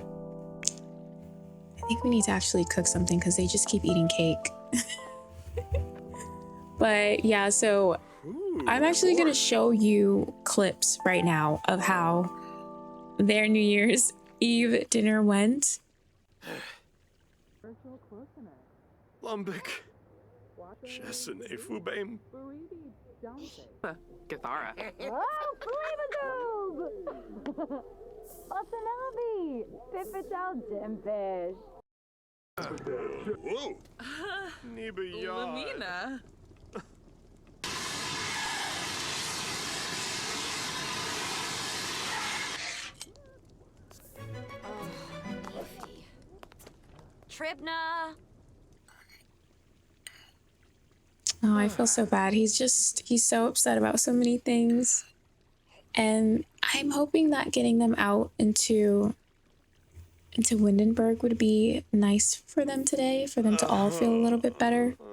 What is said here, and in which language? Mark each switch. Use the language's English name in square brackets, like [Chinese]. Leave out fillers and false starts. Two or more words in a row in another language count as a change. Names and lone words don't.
[English] I think we need to actually cook something because they just keep eating cake. But yeah, so I'm actually going to show you clips right now of how their New Year's Eve dinner went. Lumbik. Chesene Fubaim. Gathara. Oh, Flamagoob! Osanabi! Pipital Dimfish. Whoa. Niba Lamina. Tribna. Oh, I feel so bad. He's so upset about so many things. And I'm hoping that getting them out into Windenburg would be nice for them today, for them to all feel a little bit better.